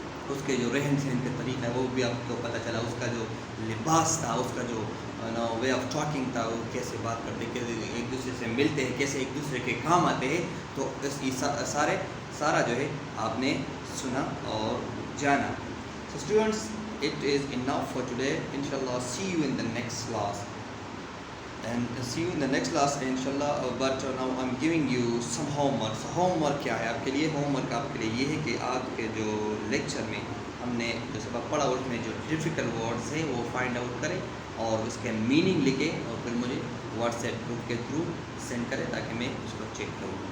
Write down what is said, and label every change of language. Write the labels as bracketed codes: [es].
[ur] اس کے جو رہن سہن کا طریقہ ہے وہ بھی آپ کو پتہ چلا. اس کا جو لباس تھا، اس کا جو [en] way of talking [ur] تھا، وہ کیسے بات کرتے، کیسے ایک دوسرے سے ملتے ہیں، کیسے ایک دوسرے کے کام آتے ہیں. تو اس سارا جو ہے آپ نے سنا اور جانا. [en] So students, it is enough for today. Inshallah, see you in the next class. And see you in the next class, inshallah. But now I'm giving you some homework. [ur] So homework کیا ہے آپ کے لیے؟ homework آپ کے لیے یہ ہے کہ آج کے جو لیکچر میں ہم نے جو سبق پڑھا اس میں جو ڈیفیکلٹ ورڈز ہیں وہ فائنڈ آؤٹ کریں اور اس کے میننگ لکھیں اور پھر مجھے واٹس ایپ گروپ کے تھرو سینڈ کریں تاکہ میں اس کو چیک کروں.